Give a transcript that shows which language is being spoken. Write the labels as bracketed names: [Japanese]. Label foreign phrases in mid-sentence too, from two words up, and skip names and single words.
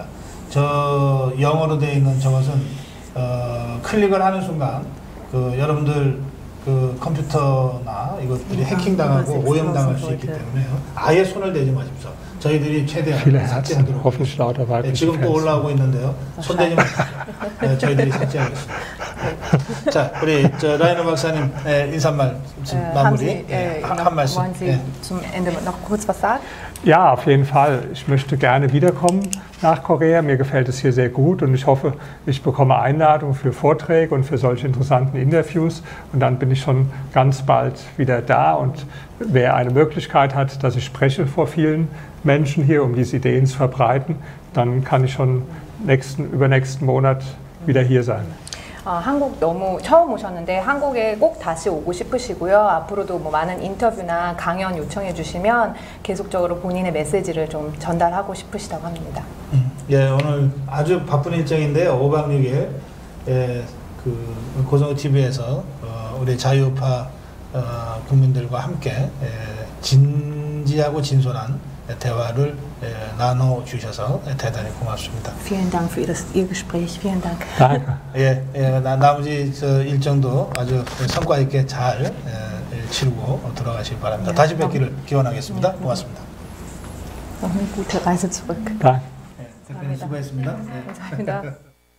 [Korean] 저 영어로 되어 있는 저것은 클릭을 하는 순간 여러분들 그 컴퓨터나 이것들이 해킹당하고 오염당할 수 있기 때문에요. 아예 손을 대지 마십시오. 저희들이 최대한 삭제하도록 하겠습니다. 네, 지금 또 올라오고 있는데요. 손대지 마십시오. 네, 저희들이 삭제하겠습니다. 자, 우리 라이너 박사님 인사 말씀 마무리 한 말씀. [German] Wollen Sie zum Ende noch kurz was sagen? Ja, auf jeden Fall. Ich möchte gerne wiederkommen nach Korea. Mir gefällt es hier sehr gut und ich hoffe, ich bekomme Einladungen für Vorträge und für solche interessanten Interviews. Und dann bin ich schon ganz bald wieder da. Und wer eine Möglichkeit hat, dass ich spreche vor vielen Menschen hier, um diese Ideen zu verbreiten, dann kann ich schon übernächsten Monat wieder hier sein. [Korean] 한국 너무 처음 오셨는데 한국에 꼭 다시 오고 싶으시고요. 앞으로도 뭐 많은 인터뷰나 강연 요청해 주시면 계속적으로 본인의 메시지를 좀 전달하고 싶으시다고 합니다. 예, 오늘 아주 바쁜 일정인데요. 5박 6일 그 고성호 TV에서 우리 자유우파 국민들과 함께 진지하고 진솔한 대화를 나눠주셔서 대단히 고맙습니다. [German] Vielen Dank für Ihr Gespräch. Vielen Dank. [Korean] 예, 나머지 일정도 아주 성과 있게 잘 치르고 들어가시기 바랍니다. 다시 뵙기를 기원하겠습니다. 고맙습니다. [German] Noch eine gute Reise zurück. [Korean] 대표님 수고했습니다. 감사합니다.